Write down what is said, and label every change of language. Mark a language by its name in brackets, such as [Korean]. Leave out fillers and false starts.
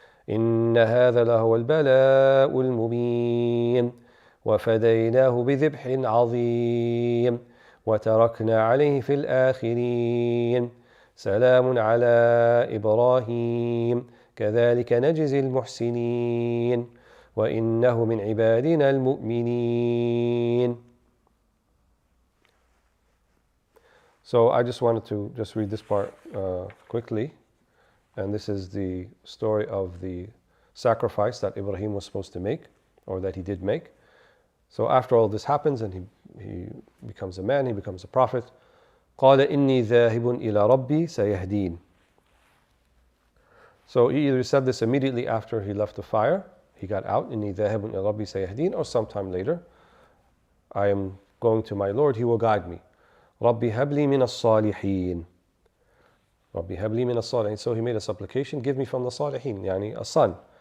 [Arabic] إن هذا لهو البلاء المبين وفديناه بذبح عظيم وتركنا عليه في الآخرين سلام على إبراهيم كذلك نجزي المحسنين وإنه من عبادنا المؤمنين. [English] So I just wanted to just read this part quickly, and this is the story of the sacrifice that Ibrahim was supposed to make, or that he did make. So after all this happens and he becomes a man, he becomes a prophet. [Arabic] قال إني ذاهب إلى ربي سيهدين. [English] So he either said this immediately after he left the fire, he got out, إني ذاهب إلى ربي سيهدين, or sometime later, I am going to my Lord, he will guide me. [Arabic] ربي هب لي من الصالحين. ربي هب لي من الصالحين. [English] So he made a supplication, give me from the صالحين, يعني a son.